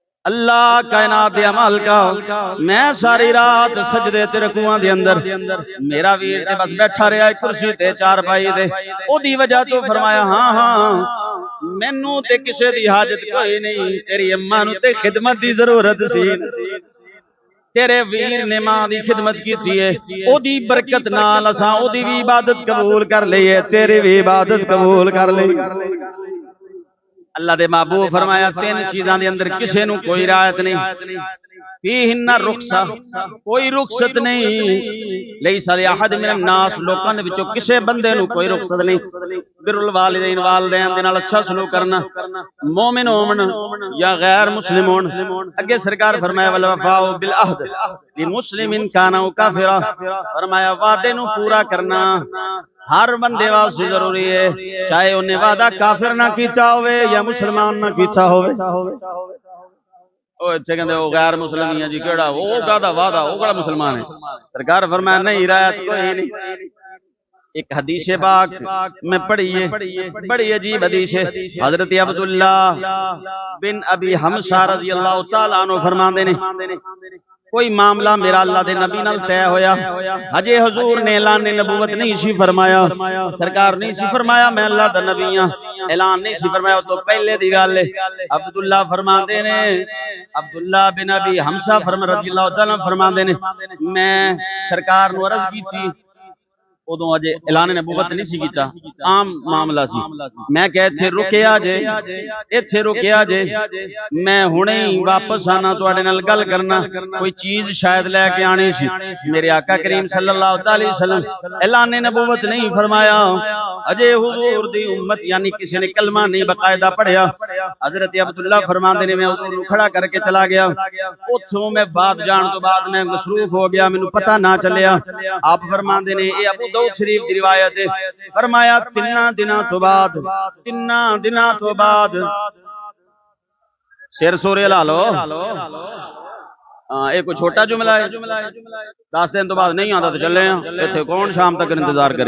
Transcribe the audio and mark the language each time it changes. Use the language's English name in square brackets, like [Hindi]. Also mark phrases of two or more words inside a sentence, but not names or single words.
[Punjabi] اللہ کائنات دے مالکا میں ساری رات سجدے تے رکوعاں دے اندر میرا ویر تے بس بیٹھا رہا کرسی تے چارپائی تے اوہدی وجہ توں فرمایا ہاں ہاں مینوں تے کسے دی حاجت کوئی نہیں، تیری اماں نوں تے خدمت دی ضرورت سی، تیرے ویر نے ماں دی خدمت کی ہے، اوہدی برکت نال اساں اوہدی بھی عبادت قبول کر لی ہے، تیری بھی عبادت قبول کر لی. اللہ دے محبوب فرمایا تین چیزاں دے اندر کسے نوں کوئی رعایت نہیں, [Arabic] فيهن رخصة [Punjabi] کوئی رخصت نہیں, [Arabic] ليس لأحد من الناس [Punjabi] لوکاں دے وچوں کسے بندے نوں کوئی رخصت نہیں, [Arabic] بر الوالدين [Punjabi] والدین دے نال اچھا سلوک کرنا، مومن ہوون یا غیر مسلم ہوون. اگے سرکار فرمایا [Arabic] والوفاء بالعهد لمسلم كان كافرا, [Punjabi] فرمایا وعدے نوں پورا کرنا ہر بندے واسطے ضروری ہے، چاہے انہیں وعدہ کافر نا کیتا ہووے یا مسلمان نا کیتا ہووے. کہتے وہ غیر مسلمان ہے جی کیہڑا وہ قادا وعدہ وہ کیہڑا مسلمان ہے، سرکار فرمایا نہیں رعایت کوئی نہیں. ایک حدیث پاک میں پڑھی ہے، بڑی عجیب حدیث ہے، حضرت عبداللہ بن ابی حمسا [Arabic] رضي الله تعالى عنه [Punjabi] فرماتے نے کوئی معاملہ میرا اللہ دے نبی نال طے ہویا، ہجے حضور نے اعلان نبوت نہیں سی فرمایا، سرکار نہیں سی فرمایا میں اللہ دا نبی ہاں، اعلان نہیں سی فرمایا تو پہلے دی گل ہے. عبداللہ فرماتے نے عبداللہ بن ابی حمسا [Arabic] رضي الله تعالى [Punjabi] فرماتے نے میں سرکار نوں عرض کیتی، اودوں اجے اعلان نبوت نہیں سی کیتا، عام معاملہ سی، میں کہہ ایتھے رکیا جے، ایتھے رکیا جے، میں ہنے ہی واپس آنا تہاڈے نال گل کرنا، کوئی چیز شاید لے کے آنی سی. میرے آقا کریم [Arabic] صلى الله عليه وسلم [Punjabi] اعلان نبوت نہیں فرمایا، اجے حضور دی امت یعنی کسی نے کلمہ نہیں باقاعدہ پڑھیا. حضرت عبداللہ فرماتے نے میں حضور کھڑا کر کے چلا گیا، اوتھوں میں بات جان توں بعد میں مصروف ہو گیا، مینوں پتہ نا چلیا. آپ فرماتے نے یہ ابو داؤد شریف کی روایت ہے، فرمایا تناں دناں توں بعد سر سورے لا لو، ایک چھوٹا جملہ ہے، 10 دن توں بعد نہیں آتا تو چلے ایتھے کون شام تک انتظار کرے.